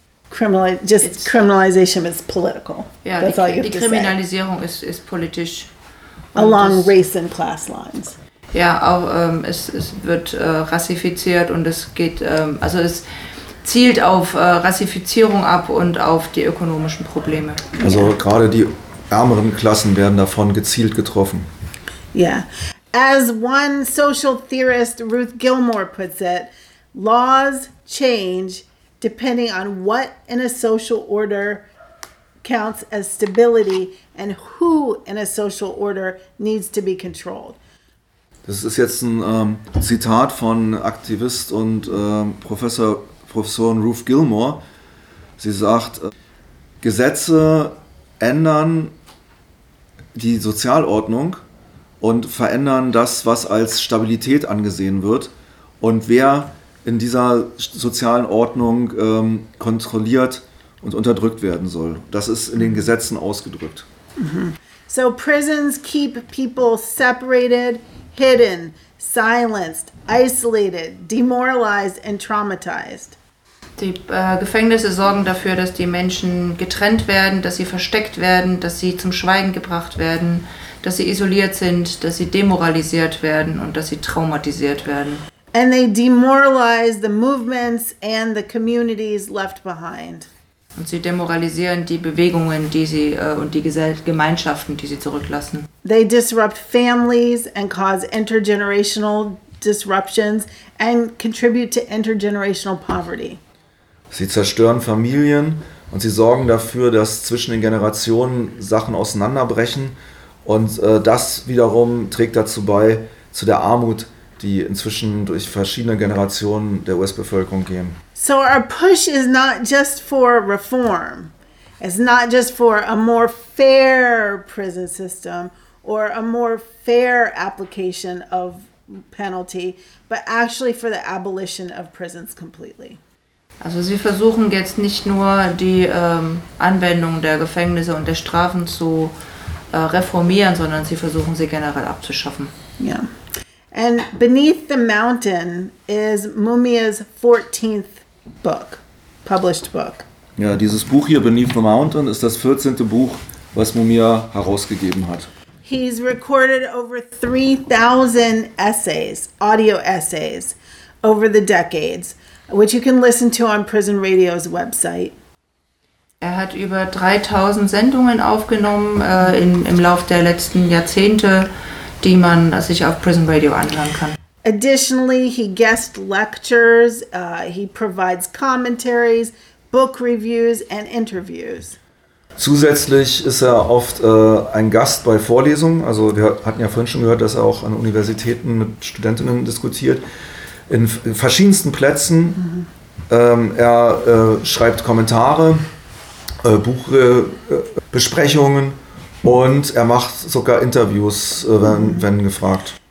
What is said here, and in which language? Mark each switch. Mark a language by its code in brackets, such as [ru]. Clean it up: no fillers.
[en] criminalization is political. [de] Ja, die Kriminalisierung ist politisch. Und [en] along [de] das, [en] race and class lines. [de] Ja, auch es wird rassifiziert und es geht also es zielt auf Rassifizierung ab und auf die ökonomischen Probleme. Also gerade die ärmeren Klassen werden davon gezielt getroffen. [en] Yeah. As one social theorist Ruth Gilmore puts it, laws change depending on what in a social order counts as stability and who in a social order needs to be controlled. [de] Das ist jetzt ein Zitat von Aktivist und Professorin Ruth Gilmore. Sie sagt, Gesetze ändern die Sozialordnung und verändern das, was als Stabilität angesehen wird. Und wer in dieser sozialen Ordnung kontrolliert und unterdrückt werden soll. Das ist in den Gesetzen ausgedrückt. [en] So prisons keep people separated, hidden, silenced, isolated, demoralized and traumatized. [de] Die Gefängnisse sorgen dafür, dass die Menschen getrennt werden, dass sie versteckt werden, dass sie zum Schweigen gebracht werden, dass sie isoliert sind, dass sie demoralisiert werden und dass sie traumatisiert werden. [en] And they demoralize the movements and the communities left behind. [de] Und sie demoralisieren die Bewegungen, die sie und die Gemeinschaften, die sie zurücklassen. [en] They disrupt families and cause intergenerational disruptions and contribute to intergenerational poverty. [de] Sie zerstören Familien und sie sorgen dafür, dass zwischen den Generationen Sachen auseinanderbrechen. Und das wiederum trägt dazu bei, zu der Armut, die inzwischen durch verschiedene Generationen der US-Bevölkerung gehen. [en] So our push is not just for reform. It's not just for a more fair prison system or a more fair application of penalty, but actually for the abolition of prisons completely. [de] Also sie versuchen jetzt nicht nur die Anwendung der Gefängnisse und der Strafen zu reformieren, sondern sie versuchen sie generell abzuschaffen. Ja. [en] Yeah. And beneath the mountain is Mumia's 14th book, published book. [de] Ja, dieses Buch hier, Beneath the Mountain, ist das 14. Buch, was Mumia herausgegeben hat. [en] He's recorded over 3,000 essays, audio essays, over the decades, which you can listen to on Prison Radio's website. [de] Er hat über 3000 Sendungen aufgenommen im Lauf der letzten Jahrzehnte, die man sich auf Prison Radio anhören kann. [en] Additionally, he guest lectures, he provides commentaries, book reviews and interviews. [de] Zusätzlich ist er oft ein Gast bei Vorlesungen. Also wir hatten ja vorhin schon gehört, dass er auch an Universitäten mit Studentinnen diskutiert. In verschiedensten Plätzen. Mhm. Er schreibt Kommentare, Buchbesprechungen und er macht sogar Interviews, wenn gefragt.